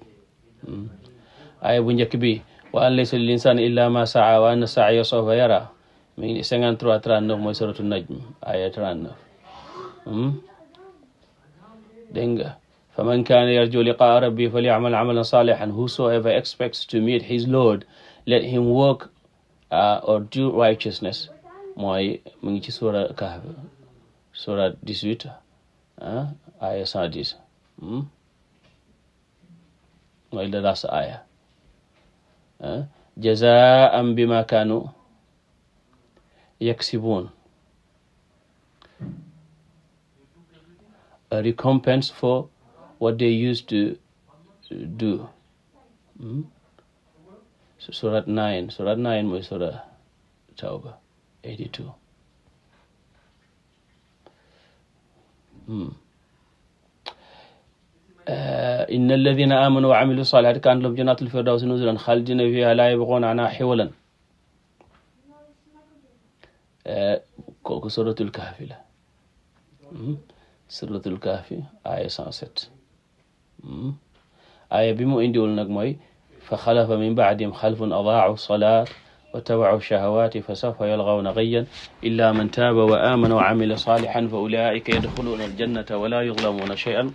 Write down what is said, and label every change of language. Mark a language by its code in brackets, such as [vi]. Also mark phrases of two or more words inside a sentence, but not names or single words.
[wo] aaya bu njëkk bi [ar] وأن ليس للإنسان إلا ما سعى وأن سعيه سوف يرى [wo] mi ngi 53-39 mooy suratu najm aaya 39. dégg nga [ar] فمن كان يرجو لقاء ربه فليعمل عملا صالحا, [en] whosoever expects to meet his Lord let him work or do righteousness, [wo] mooy mu ngi ci sura Kahf sura 18 aya 110 mooy [en] the last [wo] aya. [ar] جزاء بما كانوا يكسبون, [en] a recompense for what they used to do. [wo] Surat 9 mooy sura Tawba 82. [ar] إن الذين آمنوا وعملوا الصالحات كانت لهم جنات الفردوس نزلا خالدين فيها لا يبغون عنها حولا. [wo] kooku suratul kahfi la. suratul kahfi aya 107. aya bi mu indiwul nag mooy [ar] فخلف من بعدهم خلف أضاعوا الصلاة واتبعوا الشهوات فسوف يلقون غيا إلا من تاب وآمن وعمل صالحا فأولئك يدخلون الجنة ولا يظلمون شيئا.